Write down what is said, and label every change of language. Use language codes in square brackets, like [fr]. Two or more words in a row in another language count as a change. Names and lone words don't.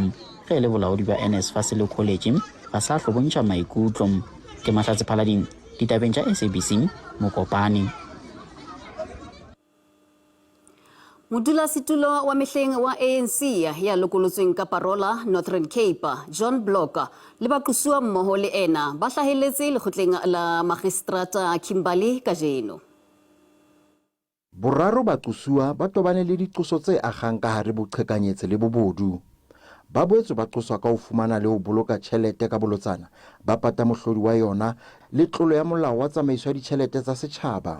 [nso] Ge le bolaodi ba NSFAS le college ga sa hlo bontšha maikutlo. Ke Mahlatse Phalading, ditabeng tša SABC Mokopane. [st] Modulasetulo wa mehleng wa ANC ya lokolotsweng ka parola Northern Cape, John Blocker, le baqosuwa mmoho le ena ba hlahelletse lekgotleng la magistrata Kimberley kajeno. Boraro baqosuwa ba tobane le diqoso tse agang ka hare boqhekanyetse le bobodu. Ba boetse ba qoswa ka ho fumana le ho boloka tjhelete ka bolotsana ba pata mohlodi wa yona le tlolo ya molao wa tsamaiso ya ditjhelete tsa setjhaba.